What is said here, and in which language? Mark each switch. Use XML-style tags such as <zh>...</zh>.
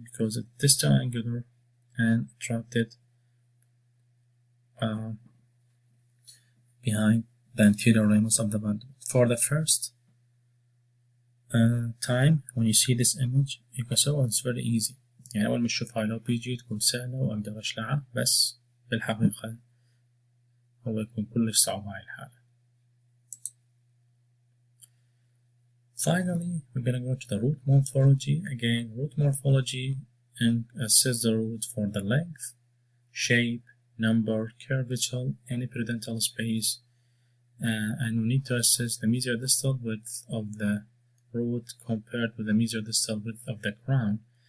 <en>Because it's distal angular and trapped it behind the anterior ramus of the mandible. For the first time when you see this image you can say oh it's very easy.</en> <ar>يعني أول ما تشوف هاي لو بيجي تكون سهلة وأقدر أشلعها، بس بالحقيقة هو يكون كلش صعب هاي الحالة.</ar> <en>Finally, we're going to go to the root morphology. Again, root morphology and assess the root for the length, shape, number, curvature, any periodontal space, and we need to assess the mesiodistal width of the root compared with the mesiodistal width of the crown.</en>